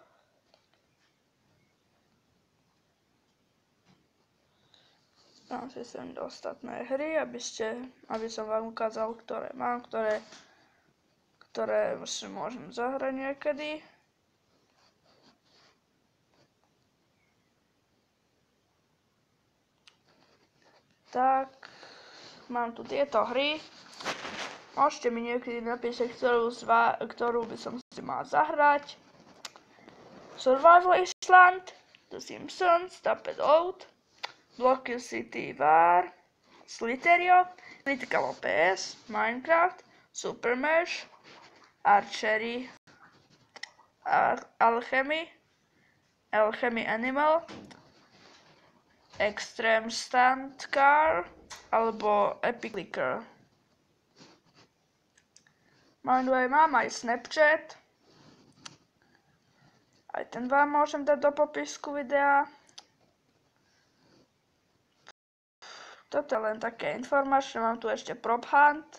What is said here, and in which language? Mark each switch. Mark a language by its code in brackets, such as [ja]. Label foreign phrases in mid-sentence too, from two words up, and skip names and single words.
[sk] Dám si sem ostatné hry, aby som vám ukázal, ktoré mám, ktoré si môžem zahrať niekedy. Tak, mám tu tieto hry. Môžete mi niekedy napísať, ktorú by som si mal zahrať. Survival Island, The Simpsons, Taped Out, Block City War, Slither.io, Critical OPS, Minecraft, Super Mesh, Archery, Alchemy Animal, Extreme Stunt Car alebo Epic Clicker. Mám aj Snapchat. Aj ten vám môžem dať do popisku videa. Toto je len také informačné, mám tu ešte Prop Hunt.